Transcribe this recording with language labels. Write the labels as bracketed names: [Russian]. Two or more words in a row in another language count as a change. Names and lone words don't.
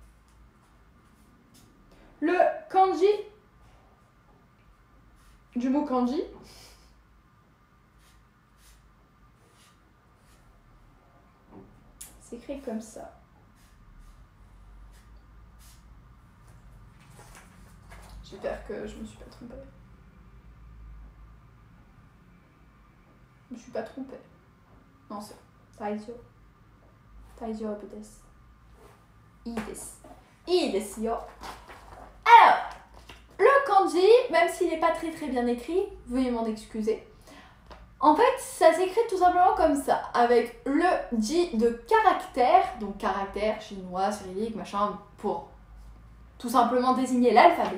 [French] Le kanji – du mot kanji écrit comme ça. J'espère que je me suis pas trompée. Je me suis pas trompée. Non, c'est Taizio. Taizio desu. [Japanese] いいです。いいですよ. [French] Alors, le kanji, même s'il n'est pas très bien écrit, veuillez m'en excuser. En fait, ça s'écrit tout simplement comme ça, avec le ji de caractère, donc caractère chinois, cyrillique, machin, pour tout simplement désigner l'alphabet.